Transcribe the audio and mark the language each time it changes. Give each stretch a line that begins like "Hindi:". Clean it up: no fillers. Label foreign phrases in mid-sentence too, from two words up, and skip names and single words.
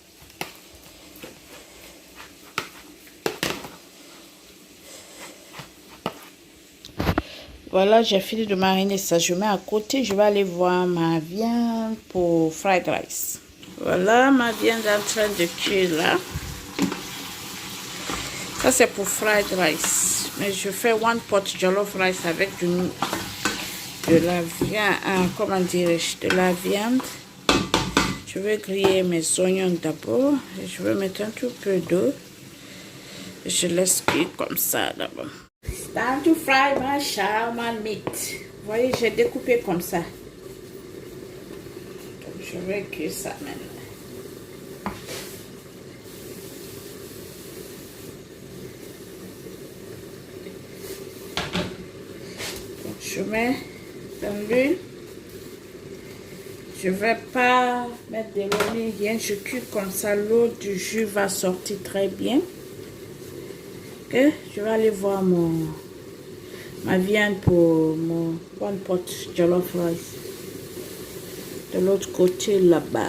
French: Voilà, j'ai fini de mariner ça. Je mets à côté. Je vais aller voir ma viande pour
English: fried rice.
French: Voilà, ma viande est en train de cuire là. Ça, c'est pour
English: fried rice.
French: Mais je fais
English: one pot jollof rice
French: avec de la viande. Comment dirais-je? De la viande. Je vais griller mes oignons d'abord. Je vais mettre un tout peu d'eau. Je laisse cuire comme ça d'abord.
English: It's time to fry my shawarma meat.
French: Vous voyez, j'ai découpé comme ça. Donc, je vais cuire ça maintenant. Je mets dans l'huile. Je ne vais pas mettre de l'eau ni rien. Je cuis comme ça. L'eau du jus va sortir très bien. Ok, je vais aller voir ma viande pour mon
English: one pot jollof rice.
French: De l'autre côté là-bas.